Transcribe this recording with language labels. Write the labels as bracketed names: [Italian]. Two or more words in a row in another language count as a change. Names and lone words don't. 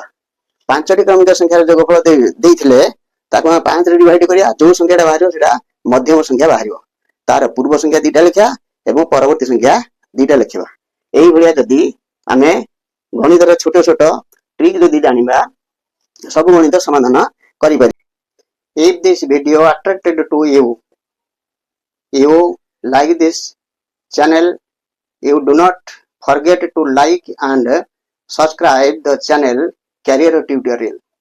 [Odia] ପାଞ୍ଚଟି କ୍ରମିକ ସଂଖ୍ୟାର ଯୋଗଫଳ ଦେଇଥିଲେ ତାକୁ ଆମେ 5 ରେ ଡିଭାଇଡ କରିବା। ଯୋଉ ସଂଖ୍ୟାଟା ବାହାରିବ ସେଇଟା ମଧ୍ୟମ ସଂଖ୍ୟା ବାହାରିବ, ତାର ପୂର୍ବ ସଂଖ୍ୟା ଦିଟା ଲେଖିବା ଏବଂ ପରବର୍ତ୍ତୀ ସଂଖ୍ୟା ଦିଟା ଲେଖିବା। ଏଇଭଳିଆ ଯଦି ଆମେ ଗଣିତର ଛୋଟ ଛୋଟ ଟ୍ରିକ୍ ଯଦି ଜାଣିବା, ସବୁ ଗଣିତ ସମାଧାନ କରିପାରିବା। [English] If this video attracted to you like this channel, you do not forget to like and subscribe the channel Career Tutorial.